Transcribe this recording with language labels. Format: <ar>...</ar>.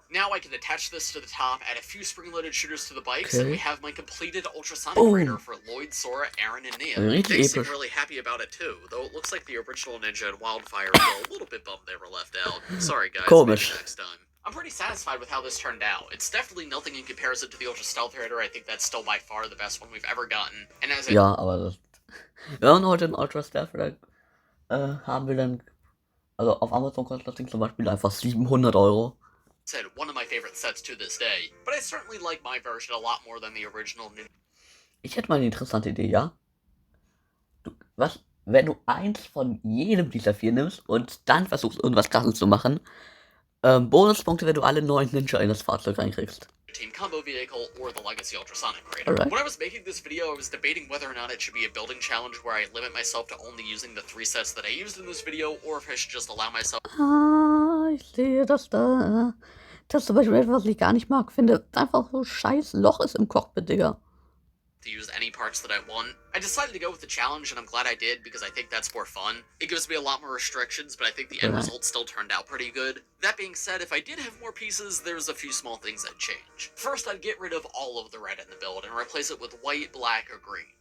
<en>Now I can attach this to the top, add a few spring-loaded shooters to the bikes, and we have my completed ultrasonic raider for Lloyd, Sora, Aaron, and Nia.</en> <de>Richtig</de> <en>They seem</en> <de>episch.</de> <en>really happy about it too, though it looks like the original Ninja and Wildfire feel a little bit bummed they were left out. Sorry guys,</en> <de>Komisch.</de> <en>maybe next time. I'm pretty satisfied with how this turned out. It's definitely nothing in comparison to the Ultra Stealth Raider. I think that's still by far the best one we've ever gotten. And as I</en> <de>Ja, aber das. Wenn man heute einen Ultra Stealth haben will, dann. Also auf Amazon kostet das Ding zum Beispiel einfach 700 Euro.</de> <en>said, one of my favorite sets to this day. But I certainly like my version a lot more than the original Ninja.</en> <de>Ich hätte mal eine interessante Idee, ja? Wenn du eins von jedem dieser 4 nimmst und dann versuchst, irgendwas krasses zu machen, Bonuspunkte, wenn du alle 9 Ninja in das Fahrzeug reinkriegst.</de> <en>Team Combo Vehicle or the Legacy Ultrasonic Raider. Alright. When I was making this video, I was debating whether or not it should be a building challenge where I limit myself to only using the 3 sets that I used in this video, or if I should just allow myself</en> <de>Ah, ich sehe das da. Das ist zum Beispiel etwas, was ich gar nicht mag. Finde einfach so scheiß Loch ist im Cockpit, Digga.</de> <en>to use any parts that I want. I decided to go with the challenge, and I'm glad I did because I think that's more fun. It gives me a lot more restrictions, but I think the end result still turned out pretty good. That being said, if I did have more pieces, there's a few small things I'd change. First, I'd get rid of all of the red in the build and replace it with white, black, or green.</en>